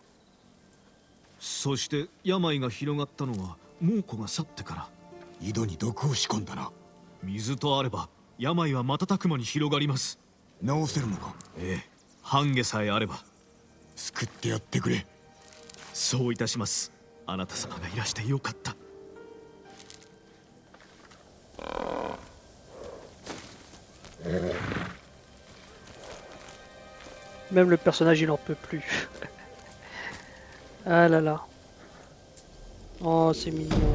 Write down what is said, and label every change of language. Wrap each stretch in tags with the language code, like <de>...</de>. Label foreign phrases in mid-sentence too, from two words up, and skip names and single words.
<ja>そして病が広がったのは猛虎が去ってから。井戸に毒を仕込んだな。水とあれば病は瞬く間に広がります。治せるのか。ええ、半下さえあれば。救ってやってくれ。そういたします。あなた様がいらしてよかった。</ja> <fr>Même le personnage, il en peut plus. Ah là là. Oh, c'est mignon.</fr>